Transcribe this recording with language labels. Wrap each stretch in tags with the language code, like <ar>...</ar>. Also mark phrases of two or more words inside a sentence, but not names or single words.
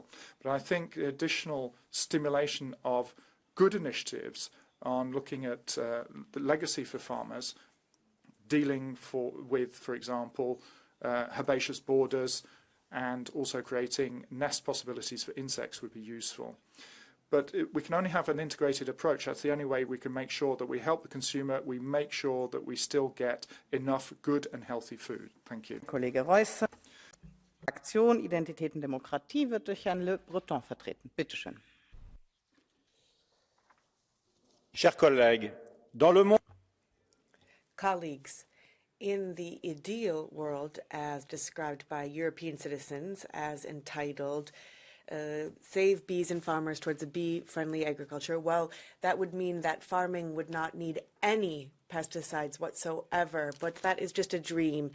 <en>But I think the additional stimulation of good initiatives on looking at the legacy for farmers, dealing with, for example, herbaceous borders, and also creating nest possibilities for insects would be useful. But we can only have an integrated approach. That's the only way we can make sure that we help the consumer, we make sure that we still get enough good and healthy food. Thank you.</en> <de>Kollege Reusser. Fraktion Identität und Demokratie wird durch Herrn Le Breton vertreten. Bitte schön.</de> <fr>Chers collègues, dans le monde...</fr> <en>Colleagues, in the ideal world as described by European citizens as entitled Save Bees and Farmers Towards a Bee-Friendly Agriculture, well, that would mean that farming would not need any pesticides whatsoever, but that is just a dream.</en>